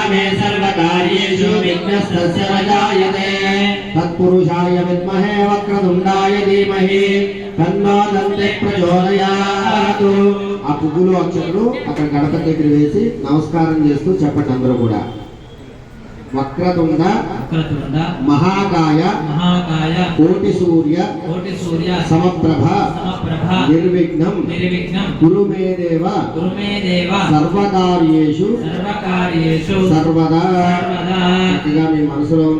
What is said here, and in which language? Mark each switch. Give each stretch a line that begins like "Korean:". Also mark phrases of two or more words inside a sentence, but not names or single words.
Sanskrit: मे सर्वकार्येषु विघ्नस्तस्य न जायते तत्पुरुषाय विद्महे वक्रतुण्डाय धीमहि तन्नो दन्ते प्रचोदयात्
Telugu: ఆ పువ్వులు అక్షరాలు అక్కడ గణపతి దగ్గర వేసి నమస్కారం చేస్తూ చెప్పండి అందరూ కూడా
Sanskrit: वक्रतुण्ड महाकाय कोटि सूर्य समप्रभ निर्विघ्नं कुरु मे देव सर्वकार्येषु सर्वदा
Telugu: చక్కగా మీ మనసులో ఉన్న